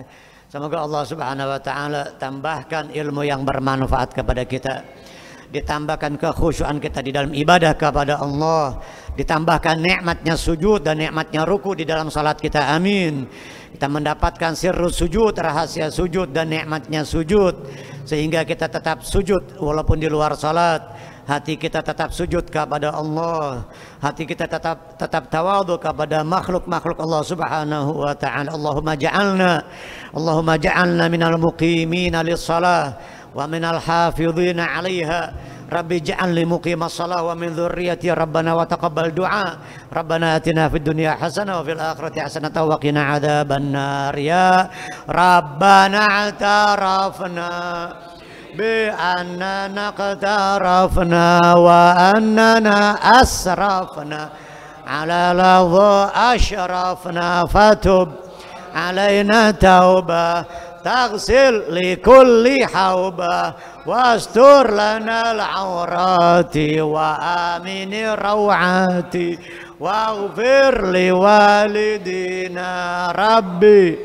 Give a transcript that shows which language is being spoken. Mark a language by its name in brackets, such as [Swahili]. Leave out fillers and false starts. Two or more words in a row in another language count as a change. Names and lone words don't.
[Indonesian] Semoga Allah [Arabic] سبحانه وتعالى [Indonesian] tambahkan ilmu yang bermanfaat kepada kita, ditambahkan kekhusyuan kita di dalam ibadah kepada Allah, ditambahkan nikmatnya sujud dan nikmatnya ruku di dalam salat kita, amin. Kita mendapatkan [Arabic] سر السجود, [Indonesian] rahasia sujud dan nikmatnya sujud, sehingga kita tetap sujud walaupun di luar salat. Hati kita tetap sujud kepada Allah, hati kita tetap tawadhu kepada makhluk-makhluk Allah [Arabic] سبحانه وتعالى. اللهم اجعلنا من المقيمين الصلاة ومن الحافظين عليها. رب اجعلني مقيم الصلاة ومن ذريتي ربنا وتقبل دعاء. ربنا آتنا في الدنيا حسنة وفي الآخرة حسنة وقنا عذاب النار. يا ربنا اعترفنا بأننا اقترفنا وأننا أسرفنا على لظى أشرفنا فتب علينا توبة تغسل لكل حوبة واستر لنا العورات وآمن الروعات واغفر لوالدينا ربي